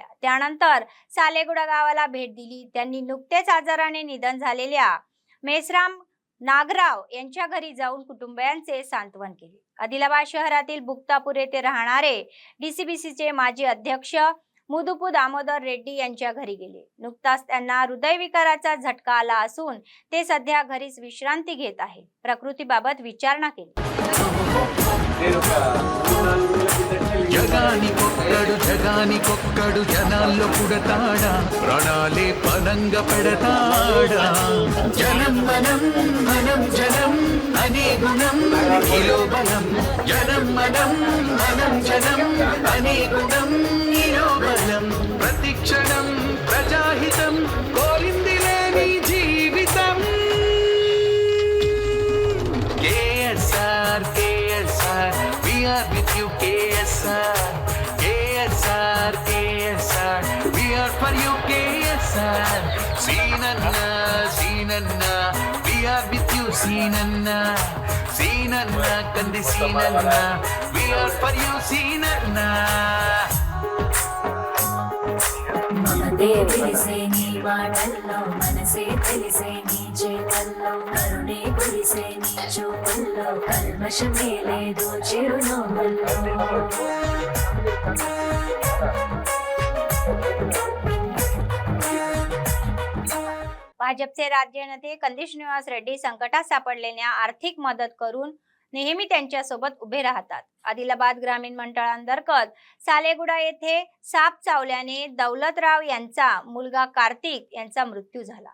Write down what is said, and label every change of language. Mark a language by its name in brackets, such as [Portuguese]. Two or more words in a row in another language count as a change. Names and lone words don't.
[Marathi] त्यानंतर सालेगुडा गावाला भेट दिली. त्यांनी नुकतेच आजाराने निधन झालेल्या मेसराम नागराव यांच्या घरी जाऊन कुटुंबियांचे सांत्वन केले. आदिलाबाद शहरातील बुक्तापूर येथे राहणारे डीसीबीसीचे माजी अध्यक्ष मुदुपू दामोदर रेड्डी यांच्या घरी गेले. नुकताच त्यांना हृदयविकाराचा झटका आला असून ते सध्या घरीच विश्रांती घेत आहे. प्रकृतीबाबत विचारणा केली. [Telugu] జగానికొక్కడు జనాల్లో పుడతాడా ప్రాణాలే పనంగా పెడతాడా జనం మనం మనం జనం అనే గుణం ఇలో బలం జనం మనం మనం జనం అనే గుణం ఇలో బలం ప్రతి క్షణం ప్రజాహితం కోరింది లేని జీవితం [English] కేఎస్ఆర్ కేఎస్ఆర్ we are with you KSR KSR KSR we are for you KSR Seenanna Seenanna we are with you Seenanna Seenanna Kandi Seenanna we are for you Seenanna [Telugu] మనదే తెలిసే నీ మాటల్లో మనసే తెలిసే నీ చేతల్లో కరుణే కురిసే నీ చూపుల్లో కల్మషమే లేదు చిరునవ్వుల్లో [Marathi] भाजपचे राज्य नेते कंदिश निवास रेड्डी संकटात सापडलेल्या आर्थिक मदत करून नेहमी त्यांच्यासोबत उभे राहतात. आदिलाबाद ग्रामीण मंडळांतर्गत सालेगुडा येथे साप चावल्याने दौलतराव यांचा मुलगा कार्तिक यांचा मृत्यू झाला.